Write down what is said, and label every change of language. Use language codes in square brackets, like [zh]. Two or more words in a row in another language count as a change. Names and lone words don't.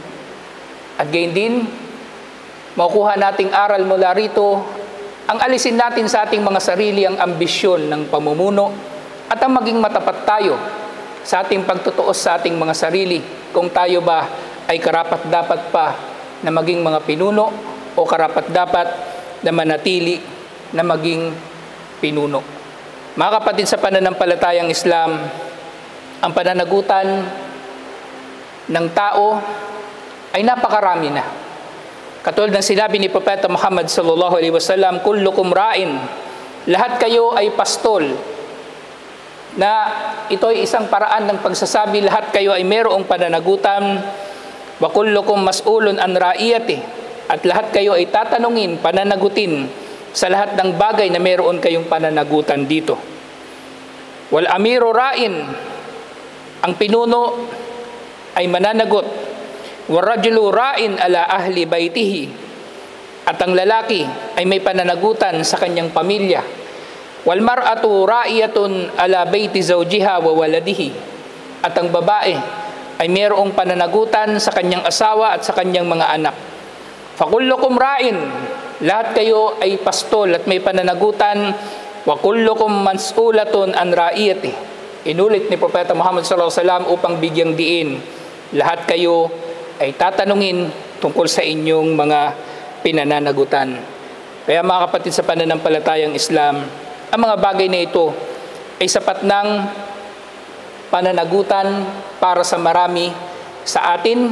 [tl] At gayon din, makukuha nating aral mula rito, ang alisin natin sa ating mga sarili ang ambisyon ng pamumuno at ang maging matapat tayo sa ating pagtutuos sa ating mga sarili, kung tayo ba ay karapat-dapat pa na maging mga pinuno o karapat-dapat na manatili na maging pinuno. Mga kapatid sa pananampalatayang Islam, ang pananagutan ng tao ay napakarami na. Katulad ng sinabi ni Propeta Muhammad [ar] صلى الله عليه وسلم كلكم راع, [tl] lahat kayo ay pastol, na ito ay isang paraan ng pagsasabi lahat kayo ay mayroong pananagutan, [ar] وكلكم مسؤول عن رعيته, [tl] at lahat kayo ay tatanungin, pananagutin sa lahat ng bagay na mayroon kayong pananagutan dito. [ar] والأمير راع, [tl] ang pinuno ay mananagot. [ar] والرجل راع على أهل بيته, [tl] at ang lalaki ay may pananagutan sa kanyang pamilya. [ar] والمرأة راعية على بيت زوجها وولده, [tl] at ang babae ay mayroong pananagutan sa kanyang asawa at sa kanyang mga anak. [ar] فكلكم راع, [tl] lahat kayo ay pastol at may pananagutan. [ar] وكلكم مسؤولة عن رعيته. [tl] Inulit ni Propeta Muhammad [ar] صلى الله عليه وسلم [tl] upang bigyang diin, lahat kayo ay tatanungin tungkol sa inyong mga pinananagutan. Kaya mga kapatid sa pananampalatayang Islam, ang mga bagay na ito ay sapat ng pananagutan para sa marami sa atin.